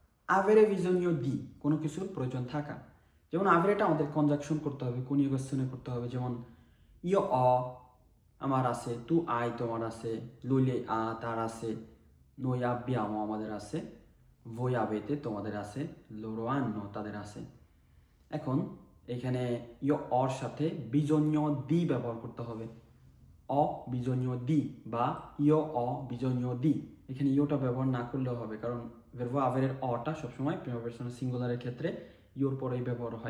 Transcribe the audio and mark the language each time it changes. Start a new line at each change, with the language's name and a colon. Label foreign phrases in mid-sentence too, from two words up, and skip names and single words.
Italian: avere bisogno di
Bangla: কোনো কিছুর প্রয়োজন থাকা। যেমন আভেরেটা আমাদের কনজাকশন করতে হবে, কনিউগেশনে করতে হবে। যেমন
Italian: io ho
Bangla: আমার আছে,
Italian: tu hai
Bangla: তোমার আছে,
Italian: lui ha
Bangla: তার আছে,
Italian: noi abbiamo
Bangla: আমাদের আছে,
Italian: voi avete
Bangla: তোমাদের আছে,
Italian: loro hanno
Bangla: তাদের আছে। এখন এখানে ইয় অর সাথে
Italian: bisogno di
Bangla: ব্যবহার করতে হবে।
Italian: ho bisogno di বা io ho bisogno di.
Bangla: এখানে ইয়োটা ব্যবহার না করলেও হবে, কারণ ভার্ব আভেরের অটা সবসময় প্রিমার পারসনের সিঙ্গুলারের ক্ষেত্রে ইয়োর পরেই ব্যবহার হয়।